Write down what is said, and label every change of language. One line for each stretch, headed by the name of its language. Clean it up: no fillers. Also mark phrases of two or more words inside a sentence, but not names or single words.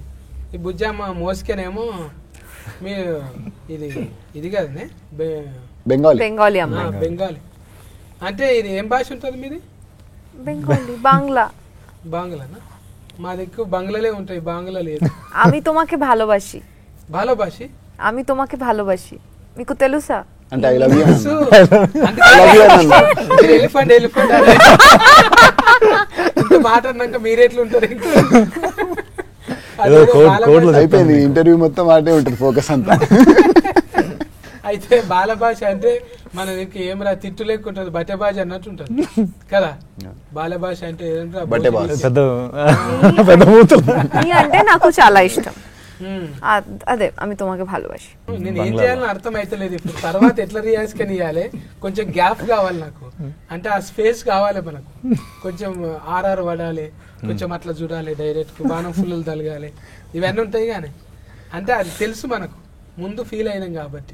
Telugu: ఈ బుజ్జమ్మ మోసుకేనేమో మీరు ఇది కదనే బెంగాలీ. బెంగాలీ అంటే ఇది ఏం భాష ఉంటుంది మీది? బెంగాలీ, బాంగ్లానా? మా దగ్గర బంగ్లాలే ఉంటాయి, బాంగ్లా లేదు.
Bangla: আমি তোমাকে ভালোবাসি. ভালোবাসি? আমি তোমাকে ভালোবাসি,
Telugu: మీకు తెలుసా? అంటే
English: I love you.
Telugu: ఎలిఫెంట్ మాట అన్నాక మీరెట్లుంటారు? అయిపోయింది ఇంటర్వ్యూ మొత్తం వాటే ఉంటుంది ఫోకస్ అంతా. అయితే బాల భాష అంటే మన దగ్గర ఏం రా తిట్టు లేకుంటది, బట్టె భాష అన్నట్టు ఉంటది కదా. బాల భాష అంటే అంటే నాకు చాలా ఇష్టం.
Bangla: అదే আমি তোমাকে ভালোবাসি.
Telugu: నేను ఏం చేయాలని అర్థం అయితలేదు ఇప్పుడు. తర్వాత ఎట్లా రియాక్షన్ ఇవ్వాలి? కొంచెం గ్యాప్ కావాలి నాకు. అంటే ఆ స్పేస్ కావాలి మనకు. కొంచెం ఆర్ఆర్ పడాలి, కొంచెం అట్లా చూడాలి, డైరెక్ట్ బాణం ఫుల్లు తలగాలి, ఇవన్నీ ఉంటాయి. కానీ అంటే అది తెలుసు మనకు, ముందు ఫీల్ అయినాం కాబట్టి.